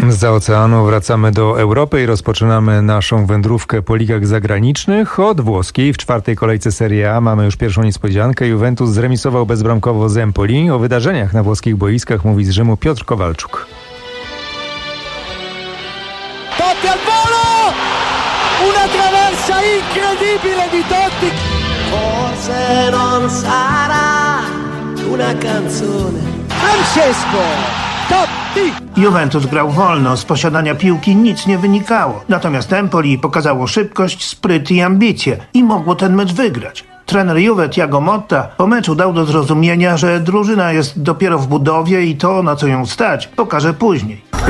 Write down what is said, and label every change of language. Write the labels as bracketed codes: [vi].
[pl] Zza oceanu wracamy do Europy i rozpoczynamy naszą wędrówkę po ligach zagranicznych od włoskiej. W czwartej kolejce Serie A mamy już pierwszą niespodziankę. Juventus zremisował bezbramkowo z Empoli. O wydarzeniach na włoskich boiskach mówi z Rzymu Piotr Kowalczuk. [it] Totti al volo! Una traversa incredibile di Totti! Forse non sarà una canzone. Francesco! Totti! [pl] Juventus grał wolno, z posiadania piłki nic nie wynikało. Natomiast Empoli pokazało szybkość, spryt i ambicje i mogło ten mecz wygrać. Trener Juve Thiago Motta po meczu dał do zrozumienia, że drużyna jest dopiero w budowie i to, na co ją stać, pokaże później.